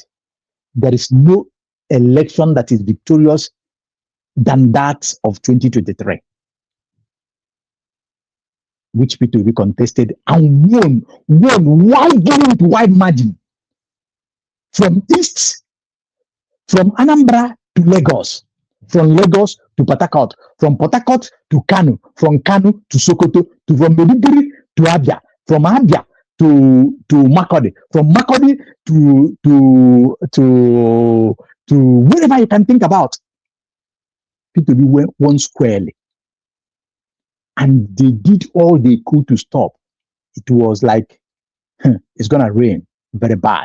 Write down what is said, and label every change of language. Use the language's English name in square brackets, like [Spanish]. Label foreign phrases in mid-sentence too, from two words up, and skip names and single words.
[English] There is no election that is victorious than that of 2023, which people will be contested and won wide margin. From east, from Anambra to Lagos, from Lagos to Port Harcourt, from Port Harcourt to Kano, from Kano to Sokoto, from Maiduguri to Abia, from Abia to Makurdi, from Makurdi to wherever you can think about. People went one squarely. And they did all they could to stop. It was like, it's going to rain very bad.